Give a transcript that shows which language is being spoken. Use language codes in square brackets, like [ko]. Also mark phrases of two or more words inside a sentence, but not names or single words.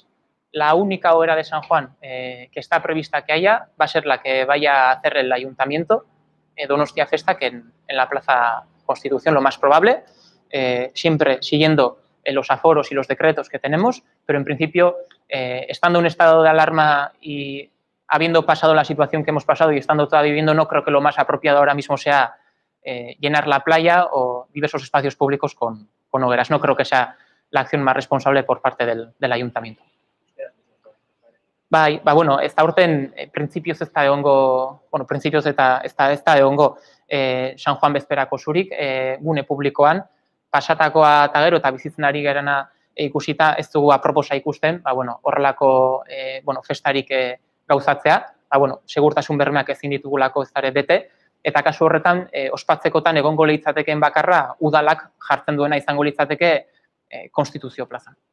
[es] La única hoguera de San Juan que está prevista que haya va a ser la que vaya a hacer el ayuntamiento, Donostia Festa, que en la Plaza Constitución, lo más probable, siempre siguiendo los aforos y los decretos que tenemos, pero en principio, estando en estado de alarma y habiendo pasado la situación que hemos pasado y estando todavía viviendo, no creo que lo más apropiado ahora mismo sea llenar la playa o diversos espacios públicos con hogueras. No creo que sea la acción más responsable por parte del ayuntamiento. [eu] Ez da urten, printzipioz ez da egongo, ez da egongo San Juan bezperako zurik, gune publikoan, pasatakoa eta gero eta bizitzen ari garena ikusita ez dugu aproposa ikusten, horrelako festarik gauzatzea, segurtasun bermeak ezin ditugulako ez dara bete, eta kasu horretan, ospatzekotan egongo litzateken bakarra, udalak jartzen duena izango litzateke Konstituzio plazan.